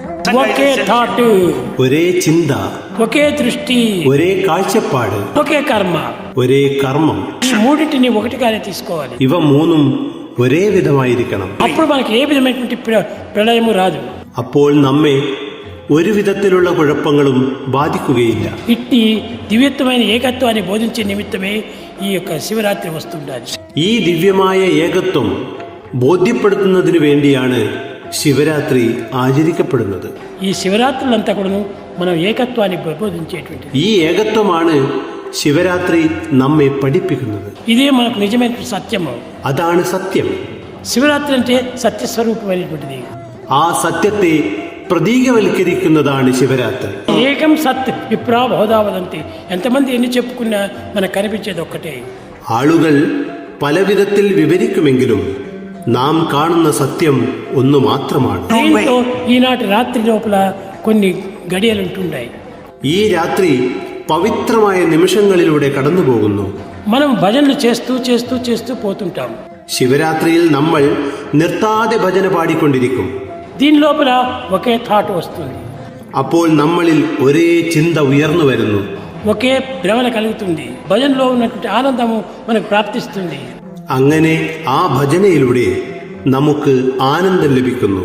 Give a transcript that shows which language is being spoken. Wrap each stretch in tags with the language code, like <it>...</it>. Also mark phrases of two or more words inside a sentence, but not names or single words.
<te>ఒకే థాట్,</te> <ml>ഒരേ ചിന്ത,</ml> <te>ఒకే దృష్టి,</te> <ml>ഒരേ കാഴ്ചപ്പാട്,</ml> <te>ఒకే కర్మ.</te> <ml>ഒരേ കർമ്മം.</ml> <te>ఈ మూడింటిని ఒకటిగానే తీసుకోవాలి.</te> <ml>ഇവ മൂന്നും ഒരേ വിധമായിരിക്കണം.</ml> <te>అప్పుడు మనకి ఏ విధమైనటువంటి ప్రళయము రాదు.</te> <ml>അപ്പോൾ നമ്മെ ഒരു വിധത്തിലുള്ള കുഴപ്പങ്ങളും ബാധിക്കുകയില്ല.</ml> <te>ఇట్టి దివ్యత్వమైన ఏకత్వాన్ని బోధించే నిమిత్తమే ఈ యొక్క శివరాత్రి వస్తుండాలి.</te> <ml>ഈ ദിവ്യമായ ഏകത്വം ബോധ്യപ്പെടുത്തുന്നതിനു വേണ്ടിയാണ് ശിവരാത്രി ആചരിക്കപ്പെടുന്നത്.</ml> <te>ఈ శివరాత్రులంతా కూడా మనం ఏకత్వాన్ని బోధించేటువంటిది.</te> <ml>ഈ ഏകത്വമാണ് ശിവരാത്രി നമ്മെ പഠിപ്പിക്കുന്നത്.</ml> <te>ఇదే మనకు నిజమైన సత్యము.</te> <ml>അതാണ് సత్యం.</ml> <te>శివరాత్రి అంటే సత్యస్వరూపమైనటువంటిది.</te> <ml>ആ സത്യത്തെ പ്രതീകവൽക്കരിക്കുന്നതാണ് ശിവരാത്രി.</ml> <sa>एकं सत् विप्रा बहुधा वदन्ति.</sa> <te>ఎంతమంది ఎన్ని చెప్పుకున్నా మనకు కనిపించేది ఒక్కటే.</te> <ml>ആളുകൾ പല വിധത്തിൽ വിവരിക്കുമെങ്കിലും നാം കാണുന്ന സത്യം ഒന്നു മാത്രമാണ്.</ml> <te>దీంతో ఈనాటి రాత్రి లోపల కొన్ని గడియలు ఉంటున్నాయి.</te> <ml>ഈ രാത്രി പവിത്രമായ നിമിഷങ്ങളിലൂടെ കടന്നു പോകുന്നു.</ml> <te>మనం భజనలు చేస్తూ చేస్తూ చేస్తూ పోతుంటాం.</te> <ml>ശിവരാത്രിയിൽ നമ്മൾ നിർത്താതെ ഭജന പാടിക്കൊണ്ടിരിക്കും.</ml> <te>దీని లోపల ఒకే థాట్ వస్తుంది.</te> <ml>അപ്പോൾ നമ്മളിൽ ഒരേ ചിന്ത ഉയർന്നു വരുന്നു.</ml> <te>ఒకే భ్రమణ కలుగుతుంది. భజనలో ఉన్నటువంటి ఆనందము మనకు ప్రాప్తిస్తుంది.</te> <ml>അങ്ങനെ ആ ഭജനയിലൂടെ നമുക്ക് ആനന്ദം ലഭിക്കുന്നു.</ml>